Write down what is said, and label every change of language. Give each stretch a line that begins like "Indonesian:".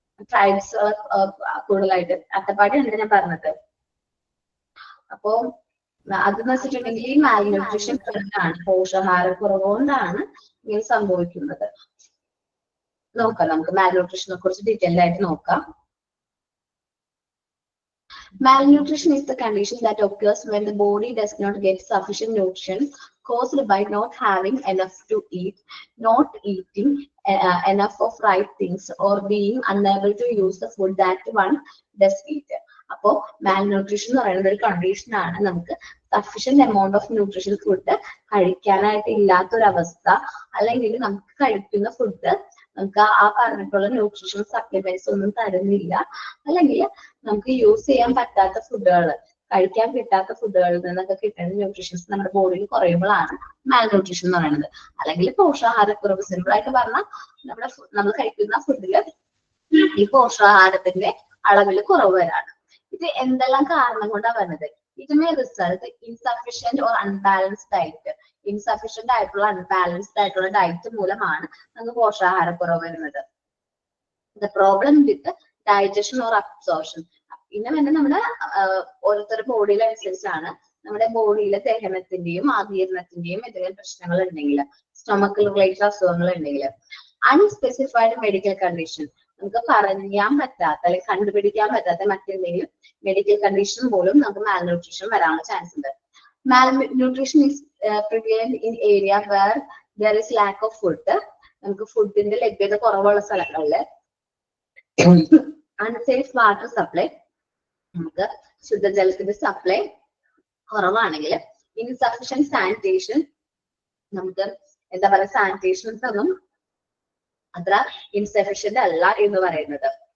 Malayalam: Tribes കൂടുതലായിട്ട് അട്ടപ്പാടിയാണ് ഞാൻ പറഞ്ഞത്. അപ്പോ അതെന്ന് വെച്ചിട്ടുണ്ടെങ്കിൽ ഈ മാൽ ന്യൂട്രീഷൻ ആണ്, പോഷകാഹാരക്കുറവ് കൊണ്ടാണ് ഇങ്ങനെ സംഭവിക്കുന്നത്. നോക്കാം, നമുക്ക് മാൽ ന്യൂട്രീഷനെ കുറിച്ച് ഡീറ്റെയിൽ ആയിട്ട് നോക്കാം.
English: Malnutrition is the condition that occurs when the body does not get sufficient nutrition caused by not having enough to eat, not eating enough of right things, or being unable to use the food that one does eat.
Malayalam: അപ്പോ malnutrition എന്ന് പറയുന്ന ഒരു condition ആണ്, നമുക്ക് sufficient amount of nutrition food കഴിക്കാനായിട്ട് ഇല്ലാത്തൊരവസ്ഥ, അല്ലെങ്കിൽ നമുക്ക് കഴിക്കുന്ന ഫുഡ് നമുക്ക് ആ പറഞ്ഞിട്ടുള്ള ന്യൂട്രീഷൻ സപ്ലിമെന്റ്സ് ഒന്നും തരുന്നില്ല, അല്ലെങ്കിൽ നമുക്ക് യൂസ് ചെയ്യാൻ പറ്റാത്ത ഫുഡുകൾ, കഴിക്കാൻ കിട്ടാത്ത ഫുഡുകളിൽ നിന്നൊക്കെ കിട്ടുന്ന ന്യൂട്രീഷൻസ് നമ്മുടെ ബോഡിയിൽ കുറയുമ്പോഴാണ് മാൽന്യൂട്രീഷൻ എന്ന് പറയുന്നത്. അല്ലെങ്കിൽ പോഷകാഹാരക്കുറവ്. സിമ്പിൾ ആയിട്ട് പറഞ്ഞാൽ നമ്മൾ കഴിക്കുന്ന ഫുഡില് ഈ പോഷകാഹാരത്തിന്റെ അളവിൽ കുറവ് വരാണ്. ഇത് എന്തെല്ലാം കാരണം കൊണ്ടാണ് വരുന്നത്?
English: It may result insufficient or unbalanced diet.
Malayalam: Insufficient ആയിട്ടുള്ള അൺബാലൻസ്ഡ് ആയിട്ടുള്ള ഡയറ്റ് മൂലമാണ് നമുക്ക് പോഷകാഹാരക്കുറവ് വരുന്നത്.
English: The problem with digestion or absorption.
Malayalam: പിന്നെ തന്നെ നമ്മുടെ ഓരോരുത്തരുടെ ബോഡിയിൽ അനുസരിച്ചാണ്. നമ്മുടെ ബോഡിയിലെ ദഹനത്തിന്റെയും ആഗീരണത്തിന്റെയും എന്തെങ്കിലും പ്രശ്നങ്ങൾ ഉണ്ടെങ്കിൽ, സ്റ്റൊമക്കിൽ റിലേറ്റഡ് അസുഖങ്ങൾ ഉണ്ടെങ്കിൽ, അൺസ്പെസിഫൈഡ് മെഡിക്കൽ കണ്ടീഷൻ, നമുക്ക് പറയാൻ പറ്റാത്ത അല്ലെങ്കിൽ കണ്ടുപിടിക്കാൻ പറ്റാത്ത മറ്റെന്തെങ്കിലും മെഡിക്കൽ കണ്ടീഷൻ പോലും നമുക്ക് മാൽന്യൂട്രീഷൻ വരാനുള്ള ചാൻസ് ഉണ്ട്.
English: Malnutrition is prevalent in area where there is lack of food.
Malayalam: നമുക്ക് ഫുഡിന്റെ ലഭ്യത കുറവുള്ള സ്ഥലങ്ങളില് അൺസേഫ് വാട്ടർ സപ്ലൈ, നമുക്ക് ശുദ്ധജലത്തിന്റെ സപ്ലൈ കുറവാണെങ്കിൽ, ഇൻസഫിഷ്യന്റ് സാനിറ്റേഷൻ, നമുക്ക് എന്താ പറയുക സാനിറ്റേഷൻസ് ഒന്നും അത്ര ഇൻസഫിഷ്യന്റ് അല്ല എന്ന് പറയുന്നത്.